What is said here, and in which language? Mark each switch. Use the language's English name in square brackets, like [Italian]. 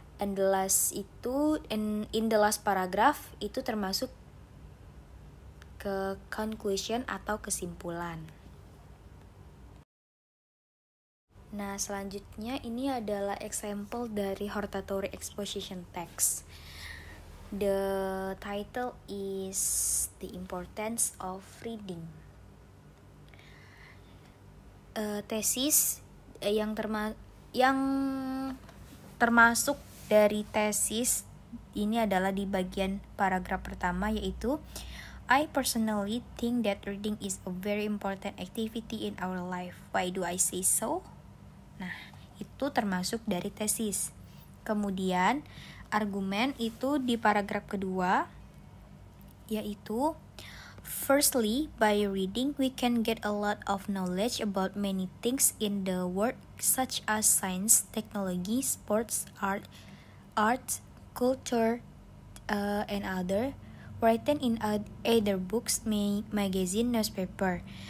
[English] And the last [Indonesian] itu [English] in the last paragraph [Indonesian] itu termasuk ke [English] conclusion [Indonesian] atau kesimpulan. Nah, selanjutnya ini adalah example dari hortatory exposition text. [English] The title is The Importance of Reading. [Indonesian] Tesis yang termasuk dari tesis ini adalah di bagian paragraf pertama, yaitu [English] I personally think that reading is a very important activity in our life. Why do I say so? [Indonesian] Nah, itu termasuk dari tesis. Kemudian argumen itu di paragraf kedua, yaitu [English] firstly, by reading, we can get a lot of knowledge about many things in the world, such as science, technology, sports, art, culture, and other, written in either books, magazine, newspaper.